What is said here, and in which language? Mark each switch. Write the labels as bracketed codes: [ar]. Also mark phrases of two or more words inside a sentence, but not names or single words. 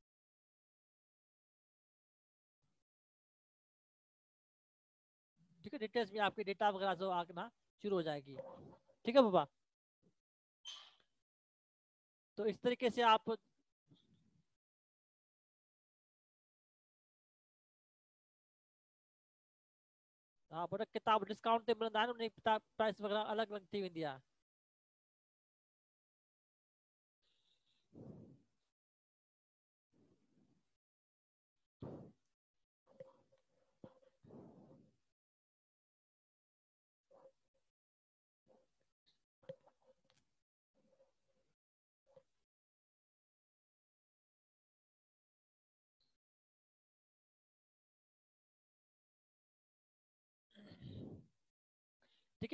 [hi] ठीक है, डिटेल्स में आपके डेटा वगैरह जो आना शुरू हो जाएगी। ठीक है बाबा, तो इस तरीके से आप। [sd] हाँ, बड़ा किताब डिस्काउंट ते मिलंदा आहिनि, उन किताब प्राइस वगैरह अलग अलग थी वेंदी आहे। [hi] ठीक है,